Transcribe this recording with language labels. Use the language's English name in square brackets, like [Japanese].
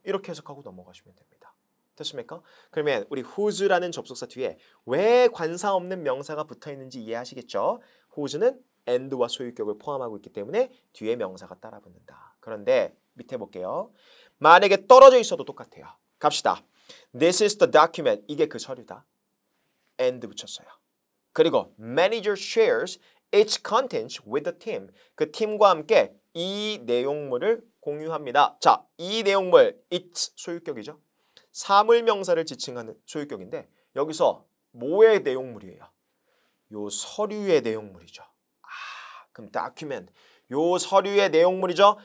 [Korean] 이렇게 해석하고 넘어가시면 됩니다. 됐습니까? 그러면 우리 whose라는 접속사 뒤에 왜 관사 없는 명사가 붙어 있는지 이해하시겠죠? whose는 and와 소유격을 포함하고 있기 때문에 뒤에 명사가 따라 붙는다. 그런데 밑에 볼게요. 만약에 떨어져 있어도 똑같아요. 갑시다. [English] This is the document. [Korean] 이게 그 서류다. and 붙였어요. 그리고 [English] manager shares its contents with the team. [Korean] 그 팀과 함께 이 내용물을 공유합니다. 자, 이 내용물 its 소유격이죠. 사물명사를 지칭하는 소유격인데 여기서 뭐의 내용물이에요? 요 서류의 내용물이죠. 아, 그럼 document. 요 서류의 내용물이죠.